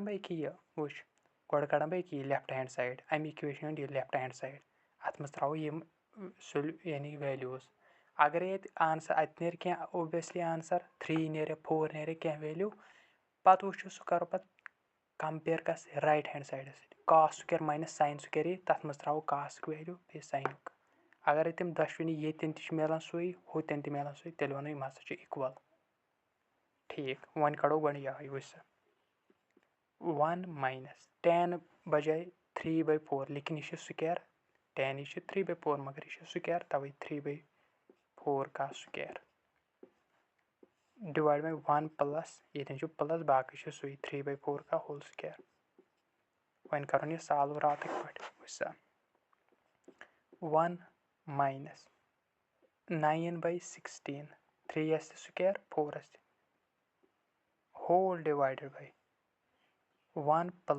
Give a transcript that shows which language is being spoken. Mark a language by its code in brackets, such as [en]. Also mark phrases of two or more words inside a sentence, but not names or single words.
[ks] بہٕ ییٚکیٛاہ یہِ وٕچھ گۄڈٕ کَڑان بہٕ ییٚکیٛاہ یہِ [en] left hand side [ks] اَمہِ اِکویشن ہُنٛد یہِ [en] left hand side [ks] اَتھ منٛز ترٛاوو یِم یعنی ویلیوٗز اگرے ییٚتہِ آنسَر اَتہِ نیرِ کینٛہہ [en] obviously answer [ks] 3 نیرِ 4 نیرِ کینٛہہ ویلیوٗ پَتہٕ وٕچھو سُہ کَرو پَتہٕ کَمپِیَر کَس [en] right hand [ks] سایڈَس سۭتۍ [en] cos square - sin square [ks] اے تَتھ منٛز ترٛاوو کاسُک ویلیوٗ بیٚیہِ ساینُک اگرے تِم دۄشوٕنی ییٚتٮ۪ن تہِ چھِ میلان سُے ہُتٮ۪ن تہِ میلان سُے تیٚلہِ وَنو یِم ہَسا چھِ اِکوَل ٹھیٖک وۄنۍ کَڑو گۄڈٕ یِہوٚے وٕچھ سا 1 - tan بَجاے 3/4 لیکِن یہِ چھِ سُکیر tan یہِ چھِ 3/4 مگر یہِ چھِ سُکیر تَوَے 3/4 [en] cos square divide by [ks] 1 + ییٚتٮ۪ن چھُ پٕلَس باقٕے چھِ سُے 3/4 کا [en] whole square [ks] وۄنۍ کَرُن یہِ سالوٗ راتٕکۍ پٲٹھۍ وٕچھ سا 1 - 9/16 3 تہِ سُکیر 4 تہِ [en] whole divided by [ks] 1